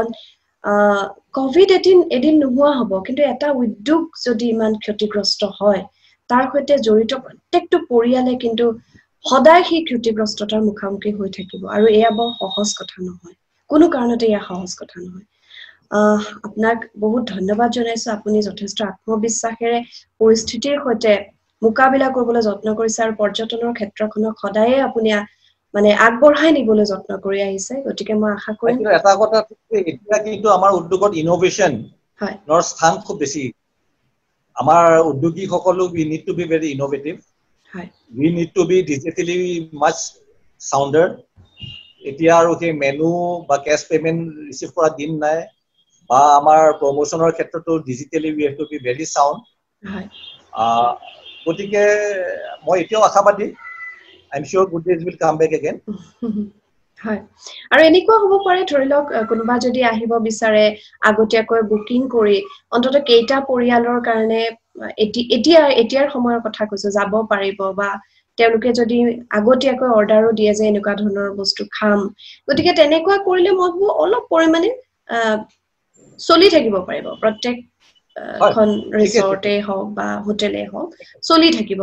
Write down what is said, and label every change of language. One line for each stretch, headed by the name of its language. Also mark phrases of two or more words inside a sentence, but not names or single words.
Assamese: কোভিড এদিন নোহোৱা হ'ব কিন্তু এটা উদ্যোগ যদি ইমান ক্ষতিগ্ৰস্ত হয় তাৰ সৈতে জড়িত প্ৰত্যেকটো পৰিয়ালে কিন্তু সদায় সেই ক্ষতিগ্ৰস্ততাৰ মুখামুখি হৈ থাকিব আৰু এয়া বৰ সহজ কথা নহয় কোনো কাৰণতে এয়া সহজ কথা নহয় আপোনাক বহুত ধন্যবাদ জনাইছো আপুনি যথেষ্ট আত্মবিশ্বাসেৰে পৰিস্থিতিৰ সৈতে মোকাবিলা কৰিবলৈ যত্ন কৰিছে আৰু পৰ্যটনৰ ক্ষেত্ৰখনক সদায়ে আপুনি মানে আগবঢ়াই নিবলৈ যত্ন কৰি আহিছে গতিকে মই আশা কৰিম এটা কথা এতিয়া কিন্তু আমাৰ উদ্যোগত ইনোভেশন নৰ স্থান খুব বেছি আমাৰ উদ্যোগীসকলো
English: we need to be very innovative we need to be digitally much sounder
Assamese: এতিয়া আৰু সেই মেনু বা
English: cash payment
Assamese: ৰিসিভ কৰা দিন নাই বা আমাৰ প্ৰমোশনৰ ক্ষেত্ৰতো ডিজিটালি
English: we have to be very sound
Assamese: গতিকে মই এতিয়াও আশাবাদী
English: I'm sure good days will come back again.
Assamese: হয় আৰু এনেকুৱা হ'ব পাৰে ধৰি লওক কোনোবা যদি আহিব বিচাৰে আগতীয়াকৈ বুকিং কৰি অন্তত কেইটা পৰিয়ালৰ কাৰণে এতিয়াৰ সময়ৰ কথা কৈছো যাব পাৰিব বা তেওঁলোকে যদি আগতীয়াকৈ অৰ্ডাৰো দিয়ে যে এনেকুৱা ধৰণৰ বস্তু খাম গতিকে তেনেকুৱা কৰিলে মই ভাবো অলপ পৰিমাণে চলি থাকিব পাৰিব প্ৰত্যেক খন ৰিসৰ্টে হওক বা হোটেলে হওক চলি থাকিব